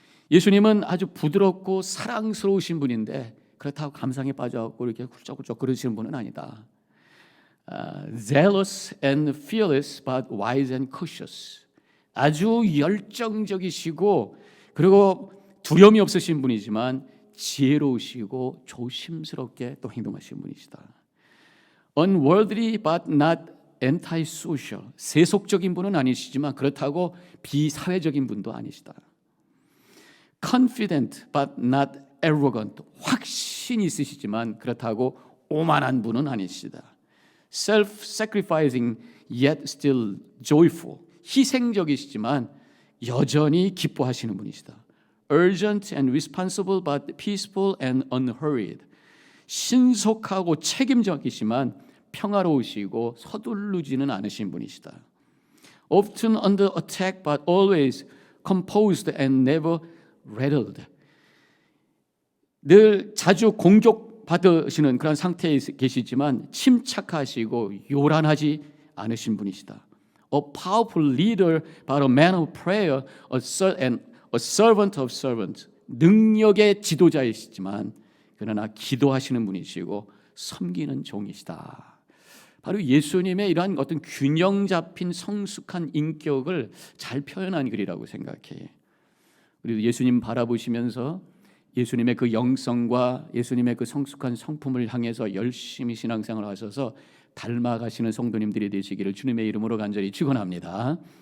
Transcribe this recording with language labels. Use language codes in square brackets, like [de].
[ko] 예수님은 아주 부드럽고 사랑스러우신 분인데 그렇다고 감상에 빠져갖고 이렇게 훌쩍훌쩍 그러시는 분은 아니다. [en] Zealous and fearless but wise and cautious. [ko] 아주 열정적이시고 그리고 두려움이 없으신 분이지만 지혜로우시고 조심스럽게 또 행동하시는 분이시다. [en] unworldly but not antisocial. [ko] 세속적인 분은 아니시지만 그렇다고 비사회적인 분도 아니시다. [en] confident but not arrogant. [ko] 확신이 있으시지만 그렇다고 오만한 분은 아니시다. [en] self-sacrificing yet still joyful. [ko] 희생적이시지만 여전히 기뻐하시는 분이시다. [en] urgent and responsible but peaceful and unhurried. [ko] 신속하고 책임적이시만 평화로우시고 서두르지는 않으신 분이시다. [en] often under attack but always composed and never rattled. [ko] 늘 자주 공격받으시는 그런 상태에 계시지만 침착하시고 요란하지 않으신 분이시다. [en] A powerful leader but a man of prayer, and a servant of servants. [ko] 능력의 지도자이시지만 그러나 기도하시는 분이시고 섬기는 종이시다. 바로 예수님의 이러한 어떤 균형 잡힌 성숙한 인격을 잘 표현한 글이라고 생각해. 우리도 예수님 바라보시면서 예수님의 그 영성과 예수님의 그 성숙한 성품을 향해서 열심히 신앙생활을 하셔서 닮아가시는 성도님들이 되시기를 주님의 이름으로 간절히 축원합니다.